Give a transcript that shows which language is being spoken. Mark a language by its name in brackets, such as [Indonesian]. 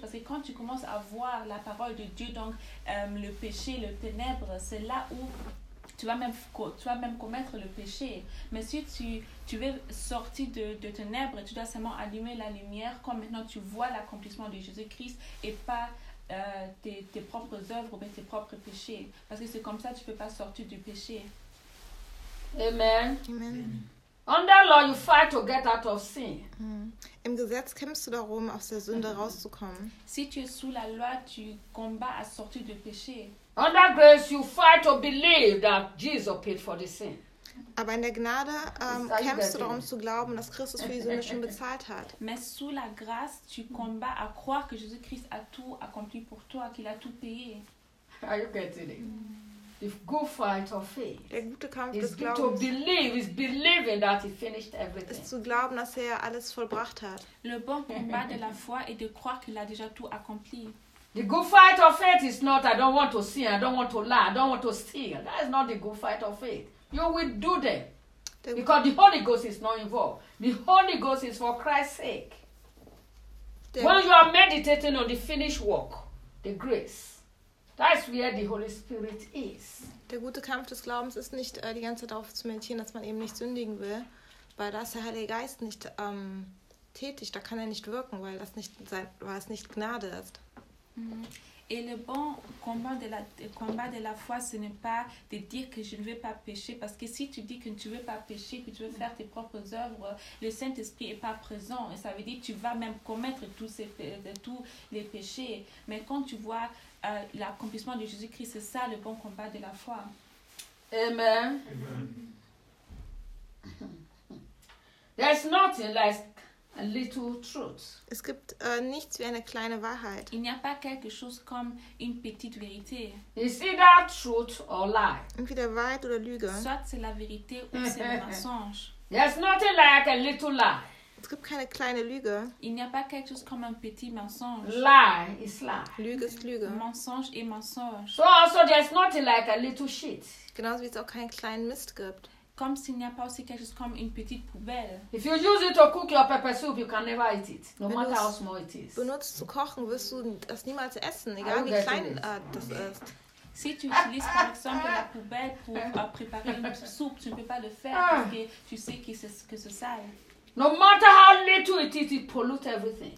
[French] Parce que quand tu commences à voir la parole de Dieu, donc le péché, le ténèbre, c'est là où tu vas même commettre le péché. Mais si tu veux sortir de ténèbres, tu dois seulement allumer la lumière quand maintenant tu vois l'accomplissement de Jésus-Christ et pas tes propres œuvres ou bien tes propres péchés. Parce que c'est comme ça que tu ne peux pas sortir du péché. Amen. Amen. [English] Under law you fight to get out of sin. [German] Im Gesetz kämpfst du darum, aus der Sünde rauszukommen. [French] Si tu es sous la loi, tu combats à sortir du péché. [English] Under grace you fight to believe that Jesus paid for the sin. [German] Aber in der Gnade kämpfst du darum zu glauben, dass Christus für die Sünde schon bezahlt hat. [French] Mais sous la grâce, tu combats à croire que Jésus-Christ a tout accompli pour toi, qu'il a tout payé. [English] Are you getting it? The good fight of faith. [German] Der gute Kampf [English] is [German] des Glaubens. [English] To believe is believing that he finished everything. [German] Ist zu glauben, dass er alles vollbracht hat. [French] Le bon combat de la foi est de croire qu'il a déjà tout accompli. [English] The good fight of faith is not I don't want to sin, I don't want to lie, I don't want to steal. That is not the good fight of faith. You will do that. Because the Holy Ghost is not involved. The Holy Ghost is for Christ's sake. When you are meditating on the finished work, the grace. That's where the Holy Spirit is. [German] Der gute Kampf des Glaubens ist nicht die ganze Zeit darauf zu meditieren, dass man eben nicht sündigen will, weil da ist der Heilige Geist nicht tätig, da kann er nicht wirken, weil das nicht sein, weil es nicht Gnade ist. [French] Et le bon combat de la foi, ce n'est pas de dire que je ne veux pas pécher, parce que si tu dis que tu ne veux pas pécher, que tu veux faire tes propres œuvres, le Saint-Esprit n'est pas présent, et ça veut dire que tu vas même commettre tous les péchés. Mais quand tu vois l'accomplissement de Jésus-Christ, c'est ça le bon combat de la foi. Amen. [English] There's nothing like a little truth. [German] Es gibt nichts wie eine kleine Wahrheit. [French] Il n'y a pas quelque chose comme une petite vérité. [English] It's either truth or lie. [German] Entweder Wahrheit oder Lüge. [French] Soit c'est la vérité ou c'est le mensonge. [English] There's nothing like a little lie. [German] Es gibt keine kleine Lüge. [French] Il n'y a pas quelque chose comme un petit mensonge. [English] Lie is lie. [German] Lüge ist Lüge. [French] Mensonge et mensonge. [English] So also there's nothing like a little shit. [German] Genauso wie es auch keinen kleinen Mist gibt. [French] Comme s'il n'y a pas aussi quelque chose comme une petite poubelle. [English] If you use it to cook your pepper soup, you can never eat it. No matter how small it is. [German] Benutzt zu kochen, wirst du das niemals essen, egal wie klein das ist. [French] Si tu utilises par exemple la poubelle pour préparer une soupe, tu ne peux pas le faire parce que tu sais que c'est sale. [English] No matter how little it is, it pollutes everything.